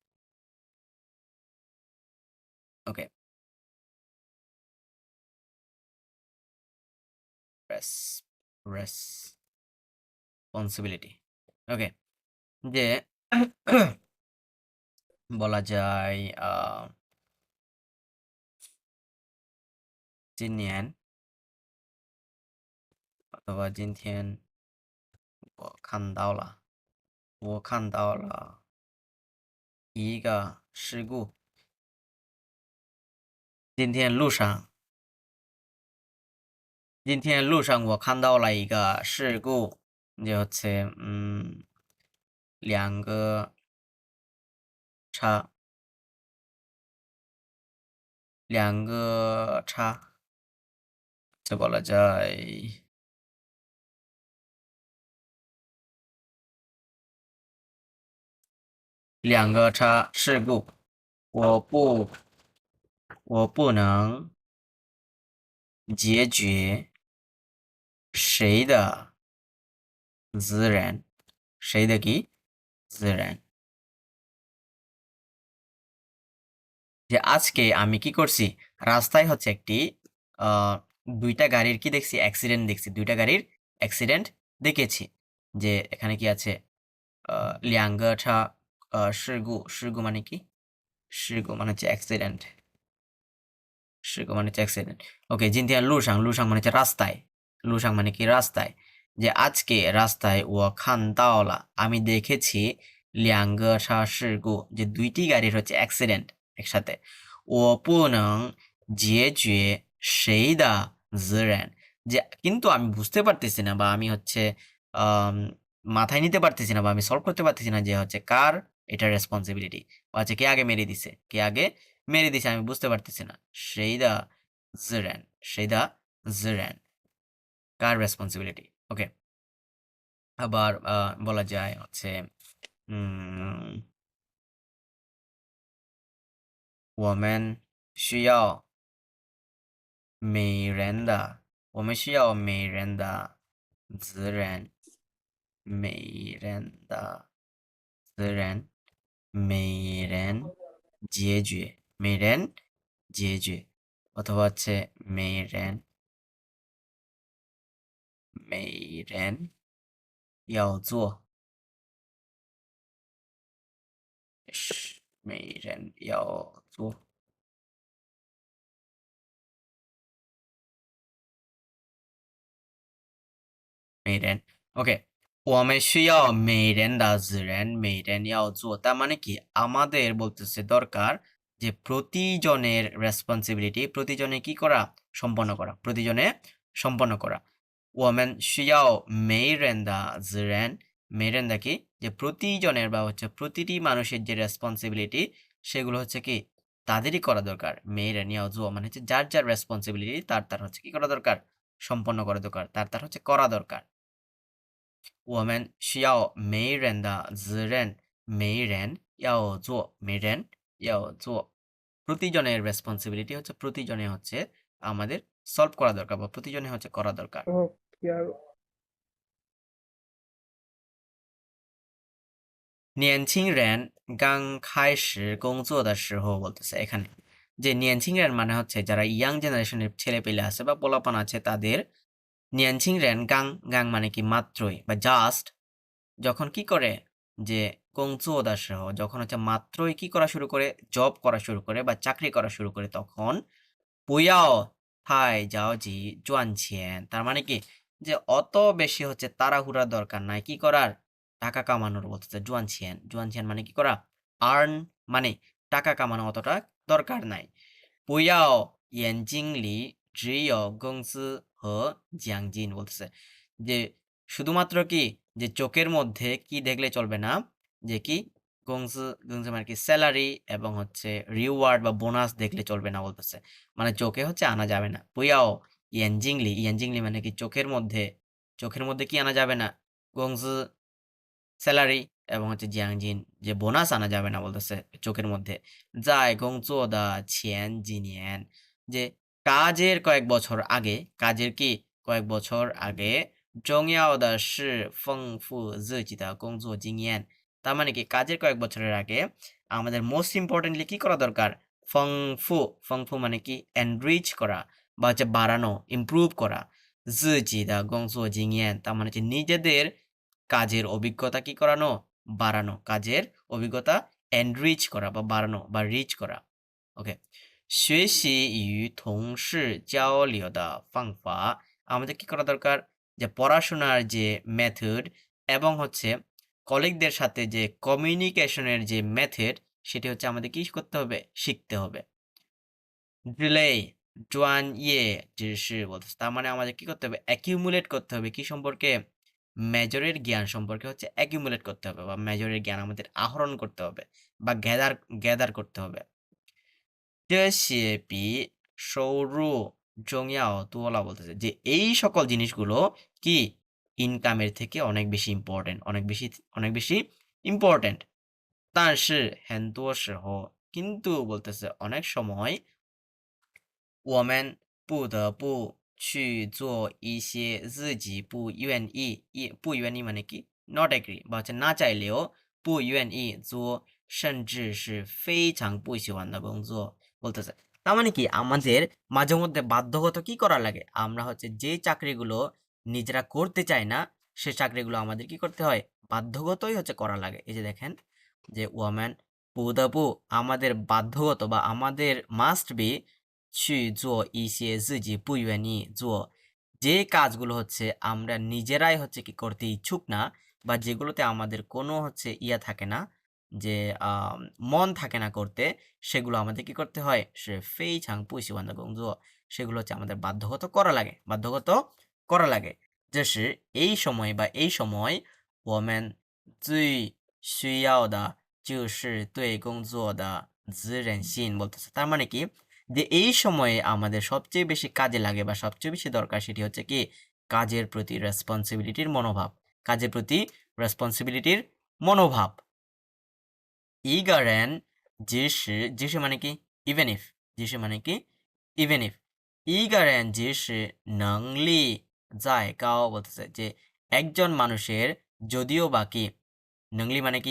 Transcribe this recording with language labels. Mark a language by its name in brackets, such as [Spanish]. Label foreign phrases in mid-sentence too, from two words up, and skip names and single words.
[English] okay, responsibility. [Bangla] ওকে, যে বলা যায় [Chinese] 今年 অথবা 今天我看到了一个事故。今天路上我看到了一个事故， [Bangla] যে হচ্ছে [Chinese] 两个叉就 [Bangla] বলা যায় [Chinese] 两个叉事故，我不能解决谁的责任，谁的কি责任। [Bangla] যে আজকে আমি কি করছি, রাস্তায় হচ্ছে একটি দুইটা গাড়ির কি দেখছি, অ্যাক্সিডেন্ট দেখছি, দুইটা গাড়ির অ্যাক্সিডেন্ট দেখেছি। যে এখানে কি আছে, [Chinese] 两个车事故 [Bangla] মানে কি, 事故 মানে হচ্ছে অ্যাক্সিডেন্ট, ওকে। [Chinese] 今天路上 [Bangla] মানে হচ্ছে রাস্তায়, মানে কি রাস্তায়। যে আজকে রাস্তায় [Chinese] 我看到了 [Bangla] আমি দেখেছি [Chinese] 两个车事故 [Bangla] যে দুইটি গাড়ির হচ্ছে অ্যাক্সিডেন্ট একসাথে। [Chinese] 我不能解决谁的责任 [Bangla] যে, কিন্তু আমি বুঝতে পারতেছি না বা আমি হচ্ছে মাথায় নিতে পারতেছি না বা আমি সলভ করতে পারতেছি না যে হচ্ছে কার এটা রেসপন্সিবিলিটি, বা হচ্ছে কে আগে মেরে দিছে আমি বুঝতে পারতেছি না। [Chinese] 谁的责任 [Bangla] কার রেসপন্সিবিলিটি, ওকে। আবার বলা যায় হচ্ছে [Chinese] 我们需要每人的责任，每人解决 [Bangla] অথবা হচ্ছে [Chinese] 每人要做，每人要做。每人 ওকে। 我们需要每人的责任，每人要做। [Bangla] তার মানে কি, আমাদের বলতেছে দরকার যে প্রতিজনের রেসপন্সিবিলিটি, প্রতিজনে কি করা, সম্পন্ন করা। [Chinese] 我们需要每人的责任，每人的 [Bangla] কি, যে প্রতিজনের বা হচ্ছে প্রতিটি মানুষের যে রেসপন্সিবিলিটি সেগুলো হচ্ছে কি তাদেরই করা দরকার। [Chinese] 每人要做 [Bangla] মানে হচ্ছে যার যার রেসপন্সিবিলিটি তার হচ্ছে কি করা দরকার, সম্পন্ন করা দরকার, তার হচ্ছে করা দরকার। [Chinese] 我们需要每人的责任，每人要做，每人要做। [Bangla] প্রতিজনের রেসপন্সিবিলিটি হচ্ছে প্রতিজনে হচ্ছে আমাদের সলভ করা দরকার বা প্রতিজনে হচ্ছে করা দরকার। [Hindi] यार [Chinese] 年轻人刚开始工作的时候 [Bangla] বলতেছে এখানে, যে 年轻人 মানে হচ্ছে যারা [English] young generation's [Bangla] ছেলে পেলে আছে বা পোলাপান আছে তাদের। [Chinese] 年轻人刚 [Bangla] মানে কি মাত্রই বা জাস্ট, যখন কি করে যে [Chinese] 工作的时候 [Bangla] যখন হচ্ছে মাত্রই কি করা শুরু করে, জব করা শুরু করে বা চাকরি করা শুরু করে, তখন [Chinese] 不要太着急赚钱, [Bangla] তার মানে কি যে অত বেশি হচ্ছে তাড়াহুড়ার দরকার নাই কি করার, টাকা কামানোর বলতেছে। 赚钱 মানে কি করা, আর্ন মানে টাকা কামানো অতটা দরকার নাই। [Chinese] 不要眼睛里只有工资和奖金 [Bangla] বলতেছে, যে শুধুমাত্র কি যে চোখের মধ্যে কি দেখলে চলবে না, যে কি গংসু মানে কি স্যালারি এবং হচ্ছে রিওয়ার্ড বা বোনাস দেখলে চলবে না বলতেছে। মানে চোখে হচ্ছে আনা যাবে না। [Chinese] 不要眼睛里 [Bangla] মানে কি চোখের মধ্যে কি আনা যাবে না, গংসু স্যালারি এবং হচ্ছে জিয়াংজিন যে বোনাস আনা যাবে না বলতেছে চোখের মধ্যে। [Chinese] 在工作的前几年, [Bangla] যে কাজের কয়েক বছর আগে, কাজের কি কয়েক বছর আগে, [Chinese] 重要的是丰富自己的工作经验, [Bangla] তার মানে কি কাজের কয়েক বছরের আগে আমাদের [English] most importantly [Bangla] কি করা দরকার, ফংফু মানে কি এনরিচ করা বা হচ্ছে বাড়ানো, ইমপ্রুভ করা। [Chinese] 自己的工作经验 [Bangla] তার মানে হচ্ছে নিজেদের কাজের অভিজ্ঞতা কি করানো, বাড়ানো, কাজের অভিজ্ঞতা এনরিচ করা বা বাড়ানো বা রিচ করা, ওকে। [Chinese] 学习与同事交流的方法, [Bangla] আমাদের কি করা দরকার, যে পড়াশোনার যে মেথড এবং হচ্ছে কলিগদের সাথে যে কমিউনিকেশনের যে মেথড সেটি হচ্ছে আমাদের কি করতে হবে, শিখতে হবে। [Chinese] 积累专业知识 [Bangla] বলতেছে, তার মানে আমাদের কি করতে হবে, অ্যাকিউমুলেট করতে হবে কি সম্পর্কে, মেজরের জ্ঞান সম্পর্কে হচ্ছে অ্যাকিউমুলেট করতে হবে, বা মেজরের জ্ঞান আমাদের আহরণ করতে হবে বা গ্যাদার করতে হবে। [Chinese] 这些比收入重要多了 [Bangla] বলতেছে যে এই সকল জিনিসগুলো কি ইনকামের থেকে অনেক বেশি ইম্পর্টেন্ট, অনেক বেশি ইম্পর্টেন্ট। [Chinese] 但是很多时候 [Bangla] কিন্তু বলতেছে অনেক সময় [Chinese] 我们不得不去做一些自己不愿意 [Bangla] মানে কি [English] not agree [Bangla] বা হচ্ছে না চাইলেও [Chinese] 不愿意做甚至是非常不喜欢的工作 [Bangla] বলতেছে। তার মানে কি আমাদের মাঝে মধ্যে বাধ্যগত কি করা লাগে, আমরা হচ্ছে যে চাকরিগুলো নিজেরা করতে চাই না সে চাকরিগুলো আমাদের কি করতে হয়, বাধ্যগতই হচ্ছে করা লাগে। এই যে দেখেন যে [Chinese] 我们不得不 [Bangla] আমাদের বাধ্যগত বা আমাদের [English] must be [Chinese] 去做一些自己不愿意做 [Bangla] যে কাজগুলো হচ্ছে আমরা নিজেরাই হচ্ছে কি করতে ইচ্ছুক না, বা যেগুলোতে আমাদের কোনো হচ্ছে ইয়া থাকে না, যে মন থাকে না করতে, সেগুলো আমাদের কি করতে হয়, [Chinese] 甚至非常不喜欢 [Bangla] বান্ধব সেগুলো হচ্ছে আমাদের বাধ্যগত করা লাগে, বাধ্যগত করা লাগে। যে সে এই সময় বা এই সময় [Chinese] 我们最需要的就是对工作的责任心 [Bangla] বলতেছে। তার মানে কি যে এই সময়ে আমাদের সবচেয়ে বেশি কাজে লাগে বা সবচেয়ে বেশি দরকার সেটি হচ্ছে কি কাজের প্রতি রেসপন্সিবিলিটির মনোভাব, কাজের প্রতি রেসপন্সিবিলিটির মনোভাব। [Chinese] 一个人即使 [Bangla] মানে কি [English] even if, [Bangla] জিসে মানে কি [English] even if, [Chinese] 一个人即使能力再高 [Bangla] বলতেছে যে একজন মানুষের যদিও বা কি নংলি মানে কি